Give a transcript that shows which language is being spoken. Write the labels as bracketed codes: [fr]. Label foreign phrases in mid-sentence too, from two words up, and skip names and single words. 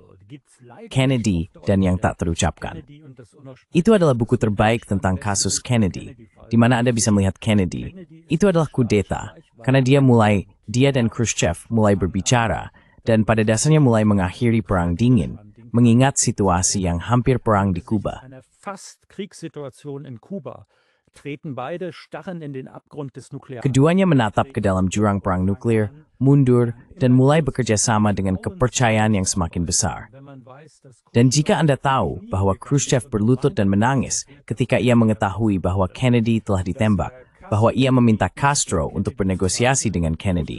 [id] Kennedy dan yang tak terucapkan. Itu adalah buku terbaik tentang kasus Kennedy, di mana Anda bisa melihat Kennedy. Itu adalah kudeta, karena dia dan Khrushchev mulai berbicara, dan pada dasarnya mulai mengakhiri Perang Dingin, mengingat situasi yang hampir perang di Kuba. [de] treten beide starren in den Abgrund des Nuklear. [id] Keduanya menatap ke dalam jurang perang nuklir, mundur, dan mulai bekerja sama dengan kepercayaan yang semakin besar. Dan jika Anda tahu bahwa Khrushchev berlutut dan menangis ketika ia mengetahui bahwa Kennedy telah ditembak, bahwa ia meminta Castro untuk bernegosiasi dengan Kennedy.